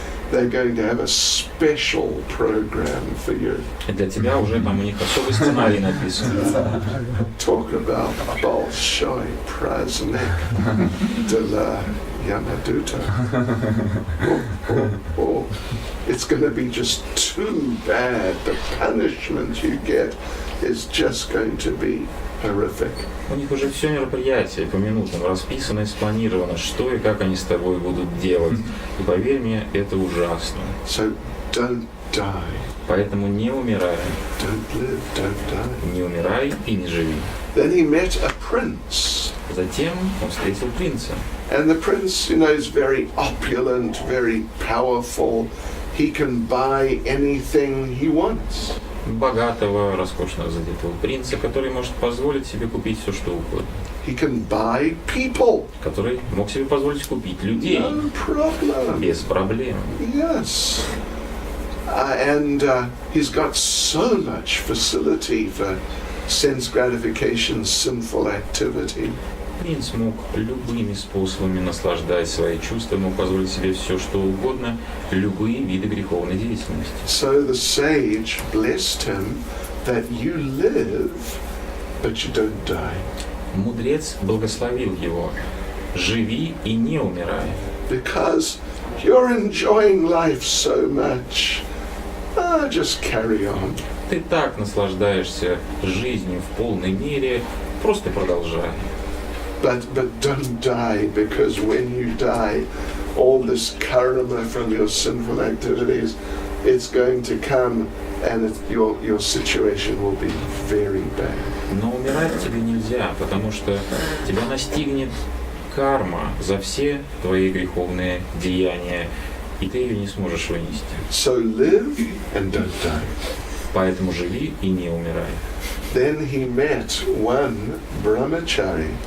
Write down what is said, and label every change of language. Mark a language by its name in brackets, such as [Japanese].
[English] They're going to have a special program for you. [Russian] И для тебя уже там у них особый сценарий написан. [English] Talk about [Russian] Bolshoi Praznik [English] de la Yamaduta. It's going to be just too bad. The punishment you get is just going to be horrific. [Russian] У них уже все мероприятие по минутам расписано и спланировано, что и как они с тобой будут делать. И поверь мне, это ужасно. [English] So don't die. [Russian] Поэтому не умирай. [English] Don't live, don't die. [Russian] Не умирай и не живи. [English] Then he met a prince. [Russian] Затем он встретил принца. [English] And the prince, you know, is very opulent, very powerful. He can buy anything he wants. [Russian] Богатого, роскошно разодетого принца, который может позволить себе купить все, что угодно. [English] He can buy people. [Russian] Который мог себе позволить купить людей. [English] No problem. [Russian] Без проблем. [English] Yes. And he's got so much facility for sense gratification, sinful activity. [Russian] Принц мог любыми способами наслаждать свои чувства, мог позволить себе все, что угодно, любые виды греховной деятельности. [English] So the sage blessed him that you live, but you don't die. [Russian] Мудрец благословил его. Живи и не умирай. [English] Because you're enjoying life so much. Just carry on. [Russian] Ты так наслаждаешься жизнью в полной мере, просто продолжай. [English] But don't die, because when you die, all this karma from your sinful activities, it's going to come, and your situation will be very bad. [Russian] Но умирать тебе нельзя, потому что тебя настигнет карма за все твои греховные деяния, и ты ее не сможешь вынести. [English] So live and don't die. [Russian] Поэтому живи и не умирай. [English] Then he met one brahmachari.